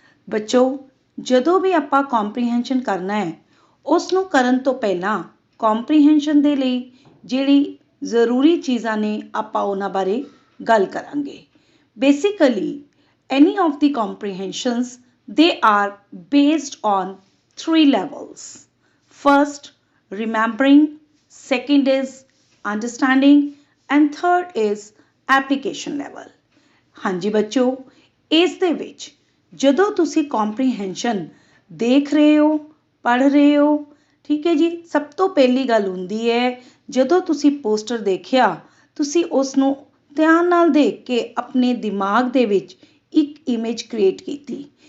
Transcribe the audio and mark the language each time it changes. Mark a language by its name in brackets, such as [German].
[Punjabi] ਬੱਚੋ ਜਦੋਂ ਵੀ ਆਪਾਂ comprehension ਕਰਨਾ ਹੈ ਉਸ ਨੂੰ ਕਰਨ ਤੋਂ ਪਹਿਲਾਂ comprehension ਦੇ ਲਈ ਜਿਹੜੀ ਜ਼ਰੂਰੀ ਚੀਜ਼ਾਂ ਨੇ ਆਪਾਂ ਉਹਨਾਂ ਬਾਰੇ ਗੱਲ ਕਰਾਂਗੇ [English] Basically, any of the comprehensions, they are based on 3 levels. First, remembering, second is understanding and third is application level. [Punjabi] ਹਾਂਜੀ ਬੱਚੋ ਇਸ ਦੇ ਵਿੱਚ ਜਦੋਂ ਤੁਸੀਂ comprehension ਦੇਖ ਰਹੇ ਹੋ ਪੜ੍ਹ ਰਹੇ ਹੋ ਠੀਕ ਹੈ ਜੀ ਸਭ ਤੋਂ ਪਹਿਲੀ ਗੱਲ ਹੁੰਦੀ ਹੈ ਜਦੋਂ ਤੁਸੀਂ ਪੋਸਟਰ ਦੇਖਿਆ ਤੁਸੀਂ ਉਸ ਨੂੰ ਧਿਆਨ ਨਾਲ ਦੇਖ ਕੇ ਆਪਣੇ ਦਿਮਾਗ ਦੇ ਵਿੱਚ ਇੱਕ ਇਮੇਜ ਕ੍ਰੀਏਟ ਕੀਤੀ